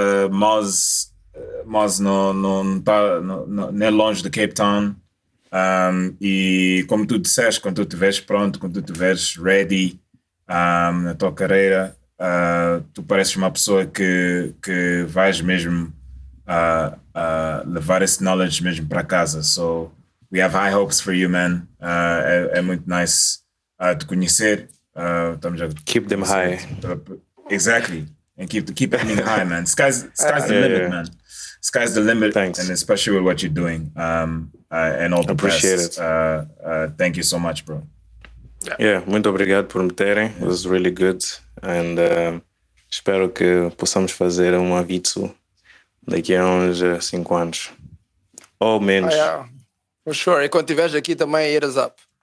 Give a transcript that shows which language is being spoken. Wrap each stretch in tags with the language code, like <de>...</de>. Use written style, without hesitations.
<pt>Moz não é longe de Cape Town. E como tu disseste, quando tu estiveres pronto, quando tu estiveres ready na tua carreira, tu pareces uma pessoa que vais mesmo levar esse knowledge mesmo para casa.</pt> <en>So we have high hopes for you, man.</en> <pt>É muito nice te conhecer.</pt> <en>Keep them high. Exactly. And keep aiming high, man. Sky's the limit, man. Sky's the limit. Thanks. And especially with what you're doing. And all the Appreciate best. it. Thank you so much, bro.</en> <pt>Yeah, muito obrigado por me terem.</pt> <en>It was really good.</en> <pt>And espero que possamos fazer um Avitsu daqui a uns 5 anos. Ou menos.</pt> <en>For sure.</en> <pt>E quando estiveres aqui também,</pt> <en>hit us up.</en>